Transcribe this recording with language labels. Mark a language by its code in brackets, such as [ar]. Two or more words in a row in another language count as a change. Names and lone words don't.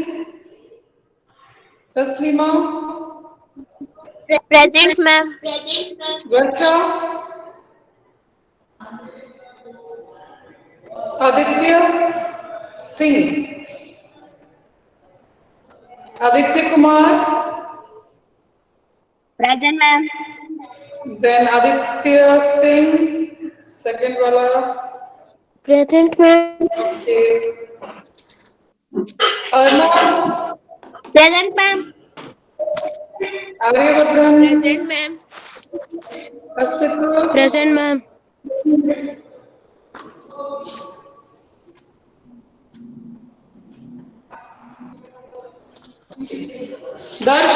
[hi] तस्लीमा. [en] Present, ma'am. [hi] वर्षा. आदित्य सिंह. आदित्य कुमार. [en] Present, ma'am. Then Aditya Singh, second wala. Present, ma'am. Okay. Arnav. Present, ma'am. Aryavardhan. Present, ma'am. Astitwa. Present, ma'am. Darsh.